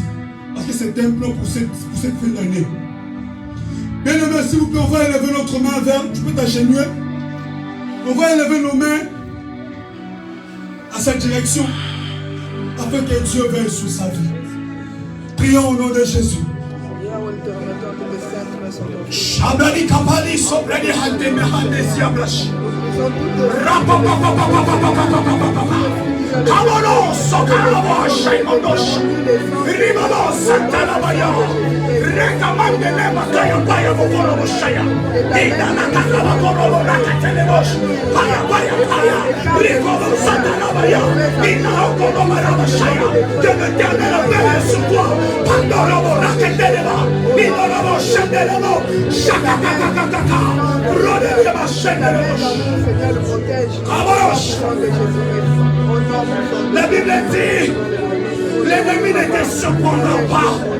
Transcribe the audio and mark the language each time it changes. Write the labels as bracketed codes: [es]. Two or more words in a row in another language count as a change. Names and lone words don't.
[fr] Parce que c'est un plan pour cette fin d'année. Bien aimé, s'il vous plaît, on va élever notre main vers. Tu peux t'agenouiller. On va élever nos mains à cette direction. Afin que Dieu veille sur sa vie. Prions au nom de Jésus. Shabali kapali sobrani hande mehande siablash. Kamolo sokarabo shaimondosh. Rimalo santalabaya. Que l'Éternel veille sur toi. La Bible dit, l'ennemi ne te surprendra pas.